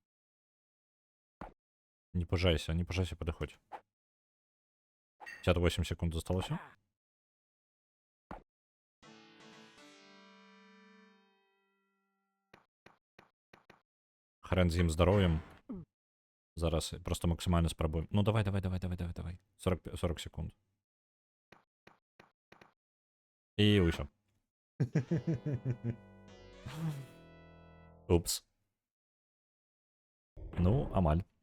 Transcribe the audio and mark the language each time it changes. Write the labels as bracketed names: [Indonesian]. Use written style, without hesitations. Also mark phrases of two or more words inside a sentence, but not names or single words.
[Belarusian] Не пужайся, подыходь. 58 секунд засталося. Хрен з ім здароўем. Зараз просто максимально спрабуем. Ну давай. 40 секунд. І вийшов. Упс. Ну, амаль.